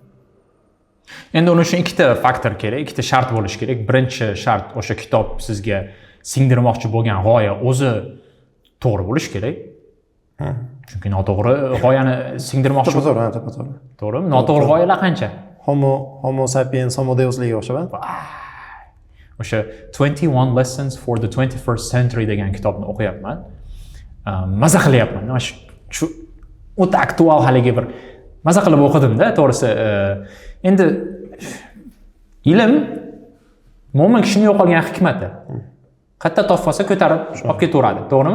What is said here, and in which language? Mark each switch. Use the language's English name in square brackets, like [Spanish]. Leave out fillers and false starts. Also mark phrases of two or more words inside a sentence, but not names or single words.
[Uzbek] Endi uni uchun ikkita faktor kerak, ikkita shart bo'lishi kerak. Birinchi shart o'sha kitob sizga singdirmoqchi bo'lgan g'oya o'zi to'g'ri bo'lishi kerak. Chunki noto'g'ri g'oyani singdirmoqchi to'g'ri. To'g'rimi? Noto'g'ri g'oyalar qancha? Homo sapiens, Homo Deusliga o'xshab. O'sha 21 Lessons for the 21st Century degan kitobni o'qiyapman. Maza qilyapman. Mana shu o'ta aktual haligi bir maza qilib o'qidim-da, to'g'risi. Endi ilm mo'min kishining yo'qolgan hikmati. Qayerda topsa ko'tarib olib ketaveradi, to'g'rimi?